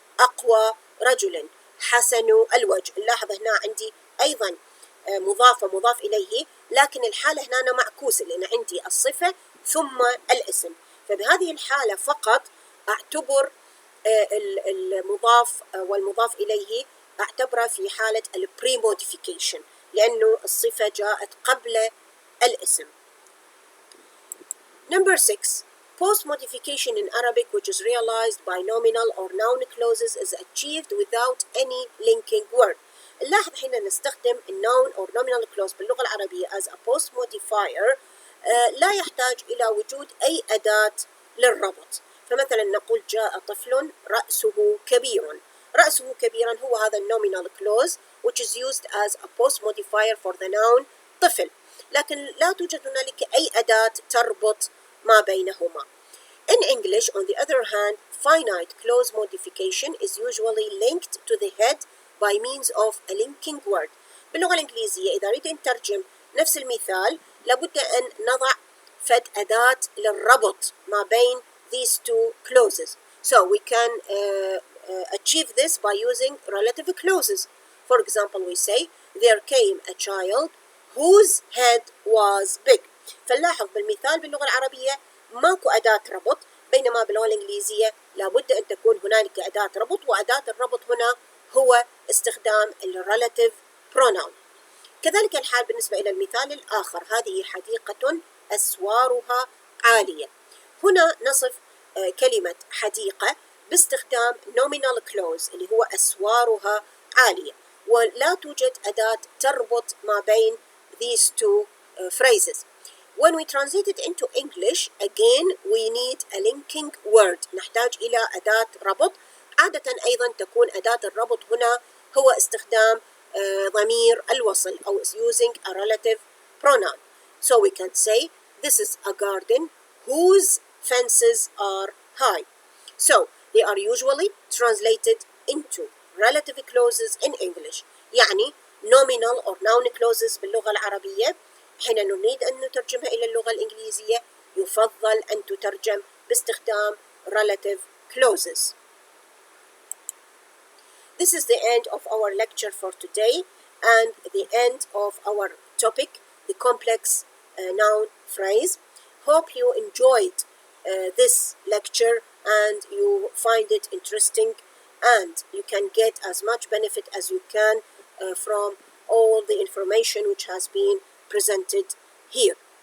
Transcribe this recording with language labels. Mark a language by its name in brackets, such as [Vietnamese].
[Arabic] أقوى رجل، حسن الوجه. نلاحظ هنا عندي أيضا مضاف ومضاف إليه، لكن الحالة هنا معكوسة لأن عندي الصفة ثم الاسم، فبهذه الحالة فقط أعتبر المضاف والمضاف إليه أعتبره في حالة البري-موديفيكيشن لأنه الصفة جاءت قبل الاسم. [English] Number 6. Post-modification in Arabic which is realized by nominal or noun clauses is achieved without any linking word. [Arabic] نلاحظ حين نستخدم ال [English] noun or nominal clause [Arabic] باللغة العربية [English] as a post-modifier [Arabic] لا يحتاج إلى وجود أي أداة للربط. فمثلا نقول جاء طفل رأسه كبير. رأسه كبيرا هو هذا [English] nominal clause which is used as a post-modifier for the noun [Arabic] طفل، لكن لا توجد هنالك أي أداة تربط ما بينهما. [English] In English, on the other hand, finite clause modification is usually linked to the head by means of a linking word. [Arabic] باللغة الإنجليزية إذا نريد أن نترجم نفس المثال لابد أن نضع فد أداة للربط ما بين [English] these two clauses. So we can achieve this by using relative clauses. For example, we say, there came a child whose head was big. [Arabic] فنلاحظ بالمثال باللغة العربية ماكو أداة ربط، بينما باللغة الإنجليزية لابد أن تكون هنالك أداة ربط، وأداة الربط هنا هو استخدام relative pronoun. كذلك الحال بالنسبة إلى المثال الآخر، هذه حديقة أسوارها عالية. هنا نصف كلمة حديقة باستخدام nominal clause اللي هو أسوارها عالية، ولا توجد أداة تربط ما بين [English] these two phrases. When we translate it into English, again we need a linking word. [Arabic] نحتاج إلى أداة ربط. عادة أيضا تكون أداة الربط هنا هو استخدام ضمير الوصل أو [English] using a relative pronoun. So we can say this is a garden whose fences are high. So they are usually translated into relative clauses in English. [Arabic] يعني nominal or noun clauses باللغة العربية حين نريد أن نترجمها إلى اللغة الإنجليزية يفضل أن تترجم باستخدام relative clauses. [English] This is the end of our lecture for today and the end of our topic, the complex noun phrase. Hope you enjoyed this lecture and you find it interesting and you can get as much benefit as you can from all the information which has been presented here.